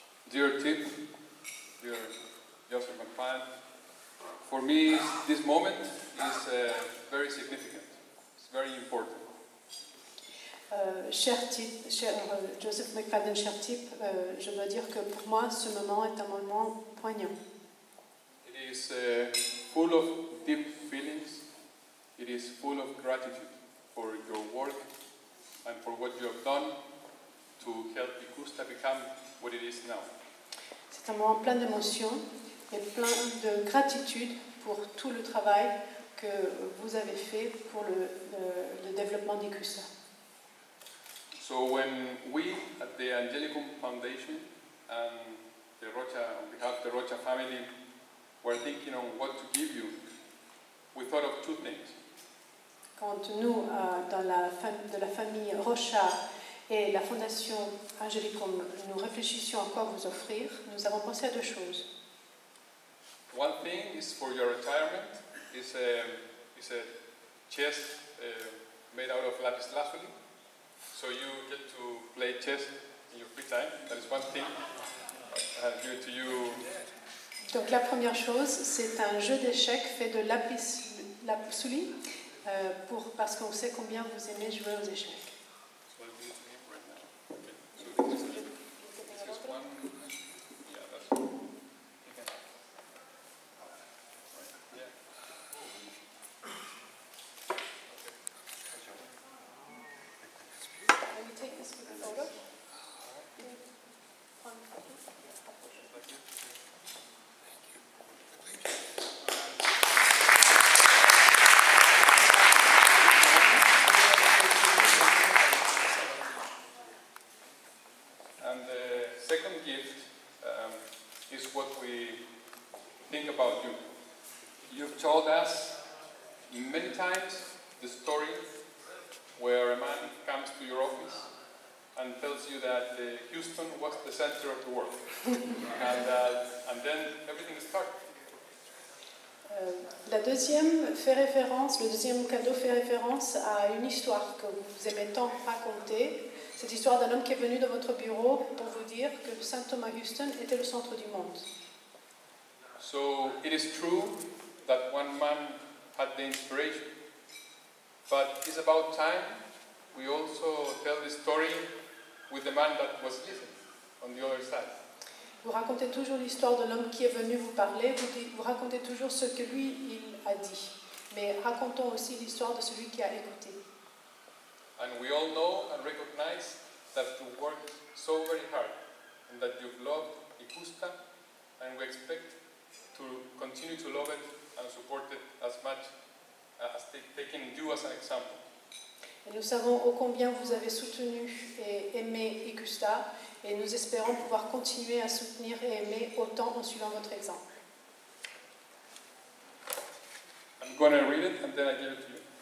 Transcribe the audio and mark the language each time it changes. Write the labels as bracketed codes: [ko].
[en] Dear Tip, dear Joseph McFadden, for me this moment is very significant. It's very important. [fr] Cher Tip, cher Joseph McFadden, cher Tip, je dois dire que pour moi ce moment est un moment poignant. [en] It is full of deep feelings. It is full of gratitude for your work and for what you have done to help ICUSTA become what it is now. [fr] C'est un moment plein d'émotions et plein de gratitude pour tout le travail que vous avez fait pour le développement d'ICUSTA. [en] So when we at the Angelicum Foundation and the Rocha, on behalf of the Rocha family, were thinking on what to give you, we thought of two things. [fr] Quand nous, de la famille Rocha et la fondation Angelicum, nous réfléchissions à quoi vous offrir, nous avons pensé à deux choses. [en] One thing is for your retirement. It's a chess made out of lapis lazuli. So you get to play chess in your free time. That is one thing. Due to you. [fr] Donc la première chose, c'est un jeu d'échecs fait de lapis lazuli, parce qu'on sait combien vous aimez jouer aux échecs. [en] So I'll give it to him right now. Okay. So this is one. Yeah, that's one. Okay. Yeah. Can you take this for the photo? And the second gift is what we think about you. You've told us many times the story where a man comes to your office and tells you that Houston was the center of the world. and then everything started. [fr] Le deuxième cadeau fait référence à une histoire que vous aimez tant raconter. Cette histoire d'un homme qui est venu dans votre bureau pour vous dire que Saint Thomas Houston était le centre du monde. [en] So it is true that one man had the inspiration, but it's about time we also tell the story with the man that was listening on the other side. [fr] Vous racontez toujours l'histoire de l'homme qui est venu vous parler, vous racontez toujours ce que lui, il a dit. Mais racontons aussi l'histoire de celui qui a écouté. [en] And we all know and recognize that you worked so very hard and that you've loved ICUSTA, and we expect to continue to love it and support it as much as taking you as an example. [fr] Et nous savons ô combien vous avez soutenu et aimé ICUSTA, et nous espérons pouvoir continuer à soutenir et aimer autant en suivant votre exemple. [en] I'm going to read it and then I give it to you.